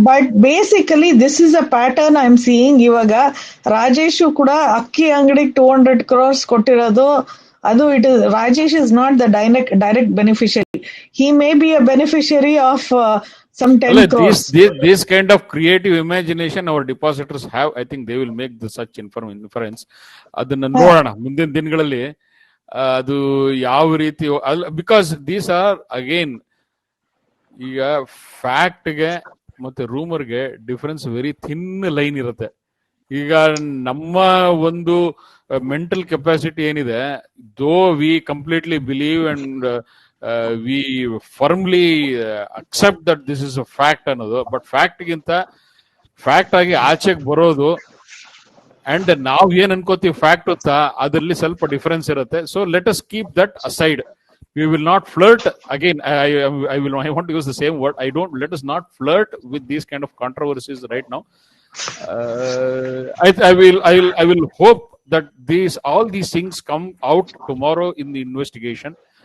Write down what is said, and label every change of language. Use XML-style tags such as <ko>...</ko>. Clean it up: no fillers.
<en>But basically this is a pattern I'm seeing.</en> <kn>ಇವಾಗ ರಾಜೇಶ್ ಕೂಡ ಅಕ್ಕಿ ಅಂಗಡಿಗೆ 200 crores ಕೊಟ್ಟಿರೋದು, ಅದು</kn> <en>it is Rajesh is not the direct beneficiary. He may be a beneficiary of some 10 crores. This kind of creative imagination our depositors have. I think they will make such inference.</en> <kn>ಅದನ್ನ ನೋಡೋಣ ಮುಂದಿನ ದಿನಗಳಲ್ಲಿ ಅದು ಯಾವ ರೀತಿ,</kn> <en>because these are again,</en> <kn>ಈಗ ಫ್ಯಾಕ್ಟ್ಗೆ ಮತ್ತೆ ರೂಮರ್ಗೆ difference very thin line ಇರುತ್ತೆ. ಈಗ ನಮ್ಮ ಒಂದು ಮೆಂಟಲ್ ಕೆಪಾಸಿಟಿ ಏನಿದೆ,</kn> <en>though we completely believe and we firmly accept that this is a fact</en> <kn>ಅನ್ನೋದು, ಬಟ್ ಫ್ಯಾಕ್ಟ್ಗಿಂತ ಫ್ಯಾಕ್ಟ್ ಆಗಿ ಆಚೆಗೆ ಬರೋದು ಅಂಡ್ ನಾವ್ ಏನ್ ಅನ್ಕೋತೀವಿ ಫ್ಯಾಕ್ಟ್ ಗೊತ್ತಾ, ಅದರಲ್ಲಿ ಸ್ವಲ್ಪ ಡಿಫರೆನ್ಸ್ ಇರುತ್ತೆ.</kn> <en>So let us keep that aside. We will not flirt again. I want to use the same word. Let us not flirt with these kind of controversies right now. I will hope that all these things come out tomorrow in the investigation.</en>